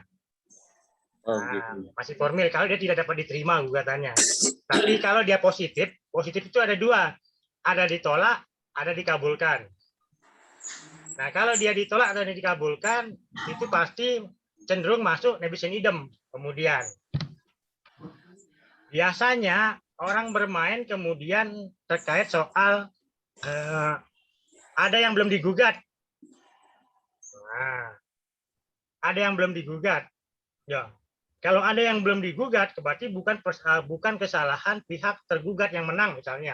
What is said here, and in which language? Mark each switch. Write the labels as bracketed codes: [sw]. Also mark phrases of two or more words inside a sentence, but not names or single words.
[id] Nah, masih formil kalau dia tidak dapat diterima gugatannya. Tapi kalau dia positif itu ada 2. Ada ditolak, ada dikabulkan. Nah, kalau dia ditolak atau dikabulkan, itu pasti cenderung masuk [la] nebis in idem [id] kemudian. Biasanya orang bermain kemudian terkait soal ada yang belum digugat. Nah, ada yang belum digugat. Ya, kalau ada yang belum digugat, berarti bukan kesalahan pihak tergugat yang menang misalnya.